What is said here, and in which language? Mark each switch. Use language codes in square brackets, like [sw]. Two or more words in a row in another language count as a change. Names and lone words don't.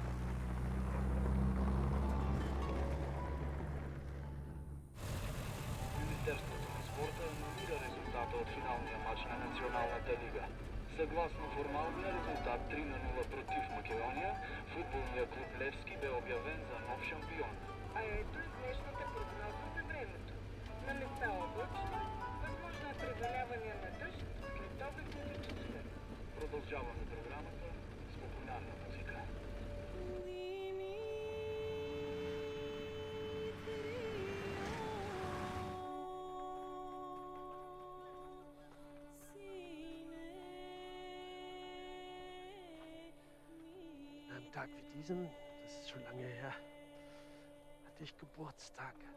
[mk] Министерството на спорта аннулира резултата од финалниот мач на Националната лига. Согласно формалниот резултат 3:0 против Македонија, фудбалниот клуб Левски бе објавен за нов шампион. [bg] А ето и днешната прогноза за времето. На места облачно, възможно е преваляване на дъжд, след обедните часове. [mk] Продолжаваме програмата с популярна музика. [de] An einem Tag wie diesem, das ist schon lange her, hatte ich Geburtstag.